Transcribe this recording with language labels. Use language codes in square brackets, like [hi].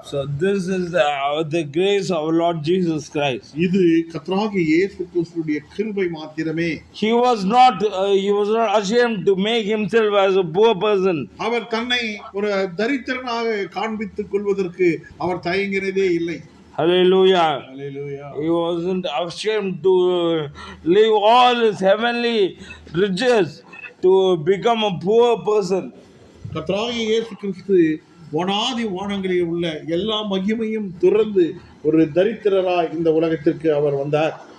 [en] So this is the grace of our Lord Jesus Christ. [ta] இது கர்த்தராகிய இயேசு கிறிஸ்துவினுடைய கிருபை மாத்திரமே. [en] He was not ashamed to make himself as a poor person. [ta] அவர் தன்னை ஒரு தரித்திரனாக காண்பித்துக் கொள்வதற்கு அவர் தயங்கினதே இல்லை. [en] Hallelujah. Hallelujah. He wasn't ashamed to leave all his heavenly riches to become a poor person. [ta] கர்த்தராகிய இயேசு கிறிஸ்து வானாதி வானங்களில் உள்ள எல்லா மகிமையும் துறந்து ஒரு தரித்திரராய் இந்த உலகத்திற்கு அவர் வந்தார்.